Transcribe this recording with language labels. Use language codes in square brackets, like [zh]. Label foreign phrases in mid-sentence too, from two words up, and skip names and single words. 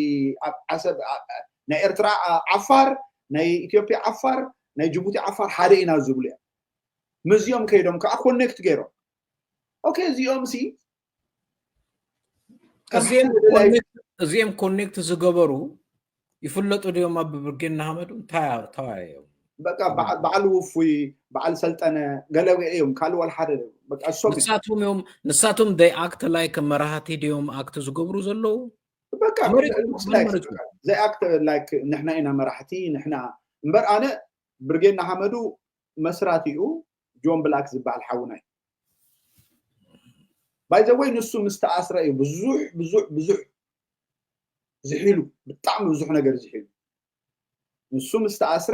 [ti] ኤርትራ ዓፋር ናይ ኢትዮጵያ ዓፋር ናይ ጅቡቲ ዓፋር ሓደ ኢና ዝብሉ እዮም ምዚኦም ከይዶም ከዓ ኮኔክት ገይሮም ኦኬ እዚኦም ሲ እዚኦም ኮኔክት ዝገበሩ ይፍለጡ ድዮም ኣብ ብርጌድ ንሓመዱ እንታይዮም በቃ በዓል ውፉይ በዓል ሰልጠነ ገለገ እዮም ካልእ ወላ ሓደ በቃ ንሳቶም [en] they act like [ti] መራሕቲ ድዮም ኣክት ዝገብሩ ዘለዉ በቃ [en] they act like [ti] ንሕና ኢና መራሕቲ ንሕና እምበር ኣነ ብርጌድ ንሓመዱ መስራቲኡ ጆን ብላክ ዝበሃል ሓውናይ [en] by the way [ti] ንሱ ምስተኣስረ እዩ ብዙሕ ዝሒሉ ብጣዕሚ ብዙሕ ነገር ዝሒሉ ንሱ ምስተኣስረ